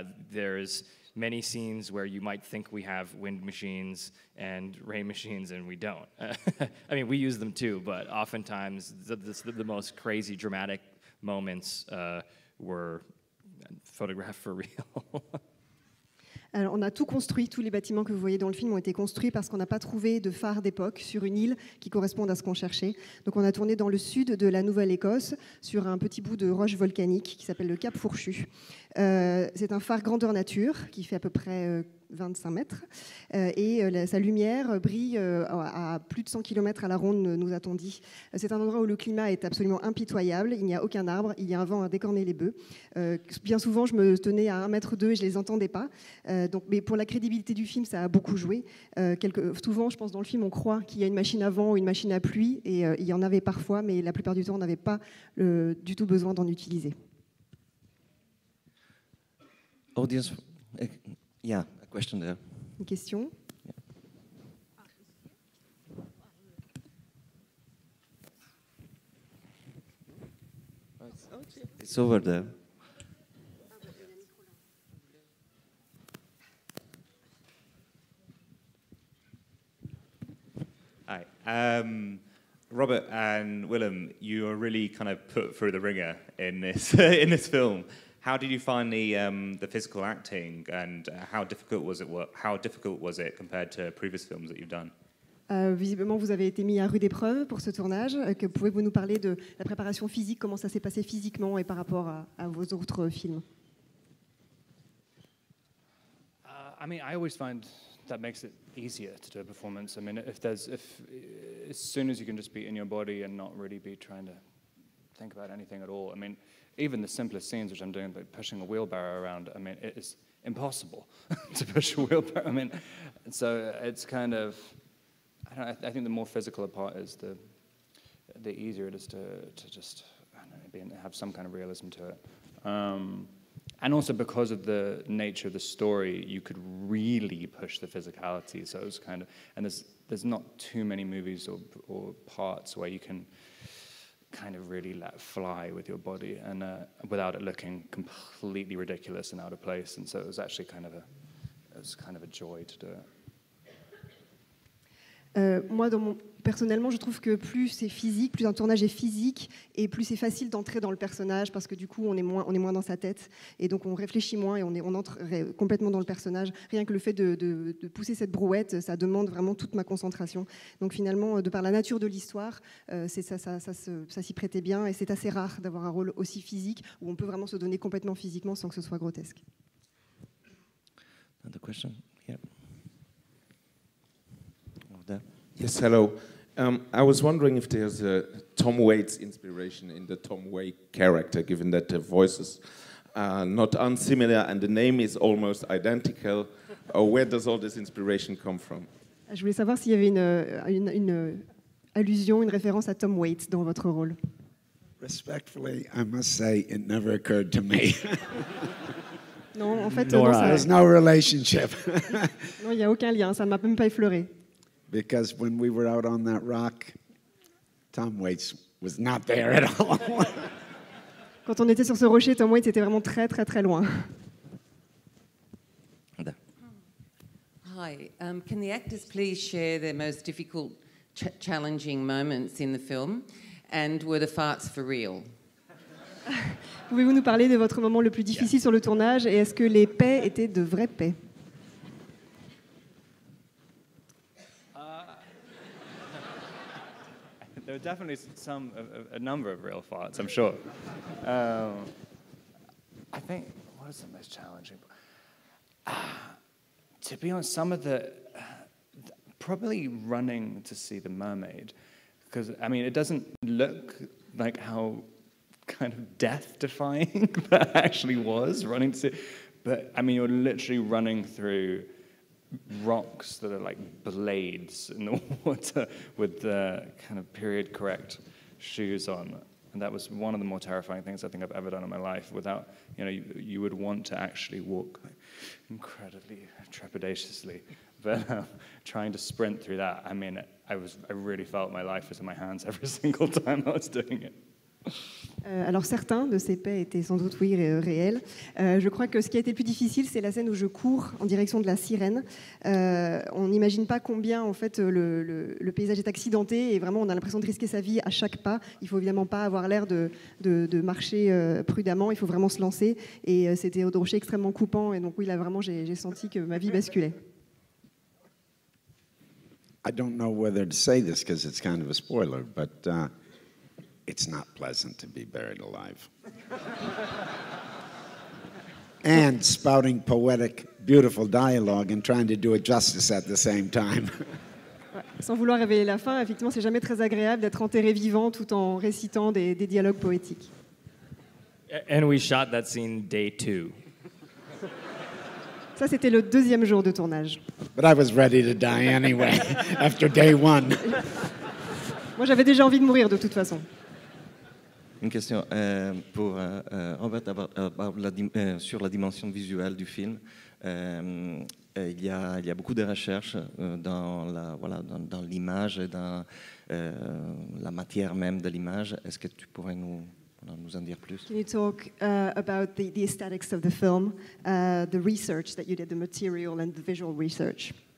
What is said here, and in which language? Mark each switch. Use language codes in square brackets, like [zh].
[en] There's many scenes where you might think we have wind machines and rain machines, and we don't. I mean, we use them too, but oftentimes the most crazy, dramatic moments were photographed for real. [fr] Alors, on a tout construit, tous les bâtiments que vous voyez dans le film ont été construits parce qu'on n'a pas trouvé de phare d'époque sur une île qui corresponde à ce qu'on cherchait. Donc on a tourné dans le sud de la Nouvelle-Écosse, sur un petit bout de roche volcanique qui s'appelle le Cap Fourchu. C'est un phare grandeur nature qui fait à peu près 25 mètres et sa lumière brille à plus de 100 km à la ronde, nous a-t-on dit. C'est un endroit où le climat est absolument impitoyable, il n'y a aucun arbre, il y a un vent à décorner les bœufs. Bien souvent, je me tenais à 1,2 mètre et je ne les entendais pas. Mais pour la crédibilité du film, ça a beaucoup joué. Souvent, je pense, dans le film, on croit qu'il y a une machine à vent ou une machine à pluie, et il y en avait parfois, mais la plupart du temps, on n'avait pas du tout besoin d'en utiliser. [en] Audience, yeah, a question there. [fr] Une question? [en] It's over there. Hi. Robert and Willem, you are really kind of put through the ringer in this in this film. How did you find the physical acting, and how difficult was it compared to previous films that you've done? Visiblement, vous avez été mis à rude épreuve pour ce tournage. Pouvez-vous nous parler de la préparation physique, comment ça s'est passé physiquement et par rapport à vos autres films? I mean, I always find that makes it easier to do a performance. I mean, if as soon as you can just be in your body and not really be trying to think about anything at all. I mean, even the simplest scenes which I'm doing, like pushing a wheelbarrow around, I mean, it is impossible to push a wheelbarrow. I mean, so it's kind of, I think the more physical a part is, the easier it is to just, I don't know, have some kind of realism to it. And also because of the nature of the story, you could really push the physicality. So it was kind of, and there's not too many movies or parts where you can kind of really let fly with your body and without it looking completely ridiculous and out of place. And so it was actually kind of a joy to do it. [fr] Moi, personnellement, je trouve que plus c'est physique, plus un tournage est physique, et plus c'est facile d'entrer dans le personnage, parce que du coup, on est moins dans sa tête, et donc on réfléchit moins, et on entre complètement dans le personnage. Rien que le fait de pousser cette brouette, ça demande vraiment toute ma concentration. Donc finalement, de par la nature de l'histoire, ça s'y prêtait bien, et c'est assez rare d'avoir un rôle aussi physique, où on peut vraiment se donner complètement physiquement sans que ce soit grotesque. [en] Another question? Yeah. There. Yes, hello. I was wondering if there's a Tom Waits inspiration in the Tom Waits character, given that the voices are not unsimilar and the name is almost identical. Or where does all this inspiration come from? [fr] Je voulais savoir s'il y avait une allusion, une référence à Tom Waits dans votre rôle. [en] Respectfully, I must say it never occurred to me. [fr] Non, en fait, [en] There's no relationship. [fr] non, il n'y a aucun lien, ça ne m'a même pas effleuré. [en] Because when we were out on that rock, Tom Waits was not there at all. [fr] Quand on était sur ce rocher, Tom Waits était vraiment très très très loin. [en] Hi, can the actors please share their most difficult, challenging moments in the film, and were the farts for real? [fr] Pouvez-vous nous parler de votre moment le plus difficile sur le tournage, et est-ce que les paix étaient de vraies paix? [en] There were definitely a number of real farts, I'm sure. I think, what is the most challenging? To be honest, some of probably running to see the mermaid, because, I mean, it doesn't look like how kind of death-defying that actually was, running to see, but, I mean, you're literally running through rocks that are like blades in the water with the kind of period correct shoes on, and that was one of the more terrifying things I think I've ever done in my life. Without, you would want to actually walk like, incredibly trepidatiously, but trying to sprint through that, I mean, I really felt my life was in my hands every single time I was doing it. [fr] Alors certains de ces paix étaient sans doute réels. Je crois que ce qui a été le plus difficile, c'est la scène où je cours en direction de la sirène. On n'imagine pas combien en fait le paysage est accidenté et vraiment on a l'impression de risquer sa vie à chaque pas. Il faut évidemment pas avoir l'air de marcher prudemment, il faut vraiment se lancer. Et c'était au rocher extrêmement coupant et donc oui là vraiment j'ai senti que ma vie basculait. [en] I don't know whether to say this because it's kind of a spoiler, but it's not pleasant to be buried alive. And spouting poetic, beautiful dialogue and trying to do it justice at the same time. [fr] Sans vouloir révéler la fin, effectivement, c'est jamais très agréable d'être enterré vivant tout en récitant des dialogues poétiques. [en] And we shot that scene day 2. [fr] Ça, c'était le deuxième jour de tournage. [en] But I was ready to die anyway, after day 1. [fr] Moi, j'avais déjà envie de mourir de toute façon. Une question pour Robert sur la dimension visuelle du film. Il y a beaucoup de recherches dans l'image et dans la matière même de l'image. Est-ce que tu pourrais nous en dire plus? [en] Can you talk about the aesthetics of the film, the research that you did, the material and the visual research?